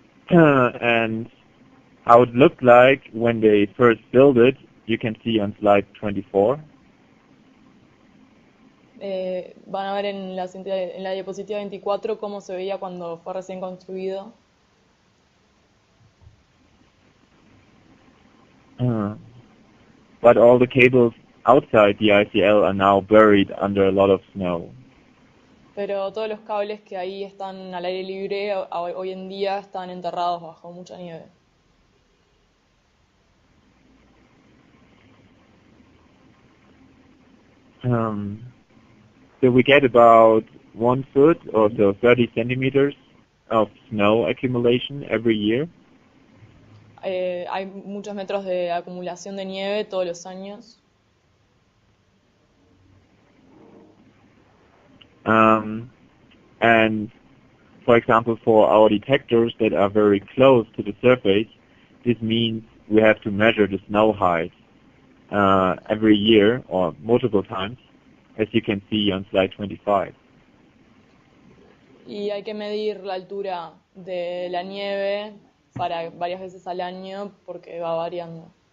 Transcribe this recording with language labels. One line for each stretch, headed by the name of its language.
English: And how it looked like when they first built it, you can see on slide 24.
Spanish: Van a ver en la diapositiva 24 cómo se veía cuando fue recién construido.
English: But all the cables outside the ICL are now buried under a lot of snow.
Spanish: Pero todos los cables que ahí están al aire libre hoy en día están enterrados bajo mucha nieve.
English: So we get about 1 foot or so 30 centimeters of snow accumulation every year.
Spanish: Hay muchos metros de acumulación de nieve todos los años.
English: And for example, for our detectors that are very close to the surface, this means we have to measure the snow height every year or multiple times, as you can see on slide 25.
Spanish: Y hay que medir la altura de la nieve para varias veces al año porque va variando.